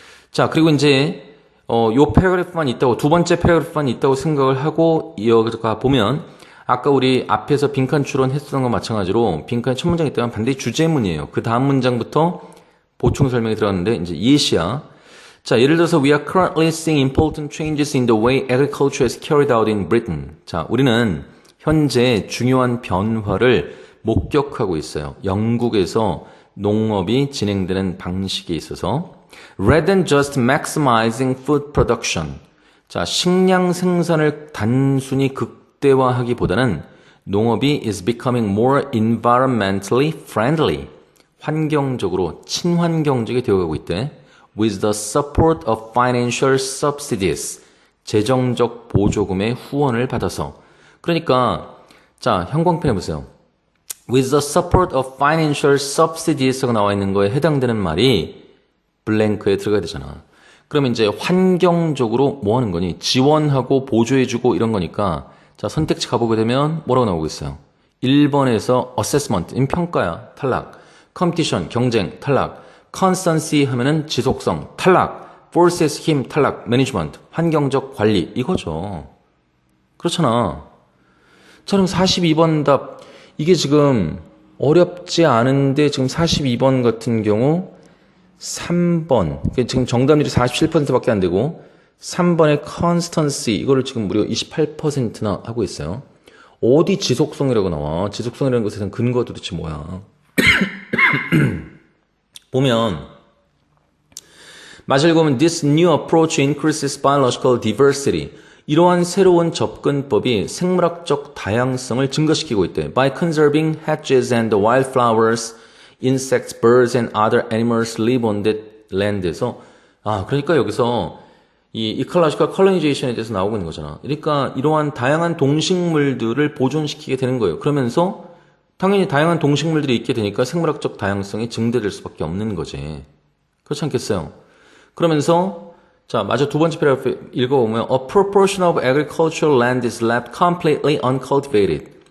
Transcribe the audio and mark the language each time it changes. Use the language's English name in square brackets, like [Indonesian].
[Korean] 자, 그리고 이제 요 패러그래프만 있다고, 두 번째 패러그래프만 있다고 생각을 하고 이어가 보면 아까 우리 앞에서 빈칸 추론했었던 것 마찬가지로 빈칸에 첫 문장 있다면 반드시 주제문이에요. 그 다음 문장부터 보충 설명이 들어갔는데 이제 예시야. 자, 예를 들어서 [English] we are currently seeing important changes in the way agriculture is carried out in Britain. [Korean] 자, 우리는 현재 중요한 변화를 목격하고 있어요. 영국에서 농업이 진행되는 방식에 있어서 [English] rather than just maximizing food production. [Korean] 자, 식량 생산을 단순히 극대화하기보다는 농업이 [English] is becoming more environmentally friendly. [Korean] 환경적으로 친환경적이 되어가고 있대. [English] with the support of financial subsidies. [Korean] 재정적 보조금의 후원을 받아서. 그러니까 자, 형광펜 해보세요. [English] with the support of financial subsidies [Korean] 가 나와 있는 거에 해당되는 말이 블랭크에 들어가야 되잖아. 그러면 이제 환경적으로 뭐 하는 거니? 지원하고 보조해주고 이런 거니까 자, 선택지 가보게 되면 뭐라고 나오고 있어요? 1번에서 assessment, 평가야, 탈락. competition, 경쟁, 탈락. constancy 하면은 지속성, 탈락. forces, 힘, 탈락. management, 환경적 관리, 이거죠. 그렇잖아. 자, 그럼 42번 답. 이게 지금 어렵지 않은데 지금 42번 같은 경우 3번. 지금 정답률이 47%밖에 안 되고 3번의 constancy, 이거를 지금 무려 28%나 하고 있어요. 어디 지속성이라고 나와? 지속성이라는 것에 대한 근거가 도대체 뭐야? [English] 보면 마저 읽으면 this new approach increases biological diversity. [Korean] 이러한 새로운 접근법이 생물학적 다양성을 증가시키고 있대. [English] By conserving hedges and the wildflowers, insects, birds and other animals live on that land에서 [Korean] 그러니까 여기서 이 ecological colonization에 대해서 나오고 있는 거잖아. 그러니까 이러한 다양한 동식물들을 보존시키게 되는 거예요. 그러면서 당연히 다양한 동식물들이 있게 되니까 생물학적 다양성이 증대될 수밖에 없는 거지. 그렇지 않겠어요? 그러면서 자, 마저 두 번째 패러그래프 읽어보면 [English] A proportion of agricultural land is left completely uncultivated.